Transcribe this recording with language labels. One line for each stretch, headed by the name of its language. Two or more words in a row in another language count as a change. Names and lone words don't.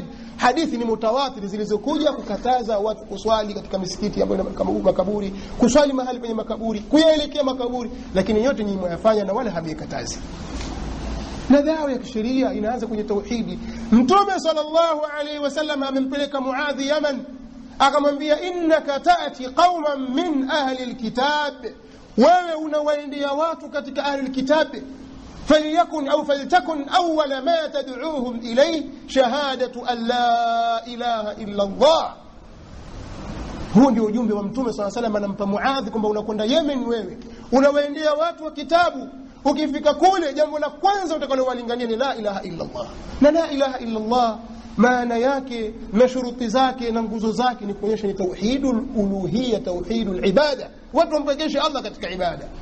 Swahili: Hadithi ni mutawatir zilizokuja kukataza watu kuswali katika misikiti ambayo ina makaburi, kuswali mahali penye makaburi, kuyaelekea makaburi, lakini yote nyinyi mwayafanya na wala hamikatazi. Na dawa ya kisheria inaanza kwenye tauhidi. Mtume
Arabic: صلى الله عليه وسلم
Swahili: amempeleka Muadhi Yaman, akamwambia
Arabic: إنك تأتي قوما من أهل الكتاب,
Swahili: wewe unawaendea watu katika
Arabic: أهل الكتاب, فليكن أو فلتكن أول ما تدعوهم إليه شهادة أن لا إله إلا الله.
Swahili: Huo ndio ujumbe wa Mtume
Arabic: صلى الله عليه وسلم
Swahili: anampa Muadhi kwamba unakwenda Yemen, wewe unawaendea watu wa kitabu, ukifika kule jambo la kwanza utakalowalingania ni
Arabic: لا إله إلا الله.
Swahili: Na
Arabic: لا إله إلا الله
Swahili: maana yake na shuruti zake na nguzo zake ni kuonyesha ni
Arabic: توحيد الألوهية، توحيد العبادة,
Swahili: watu wampekeshe Allah katika ibada.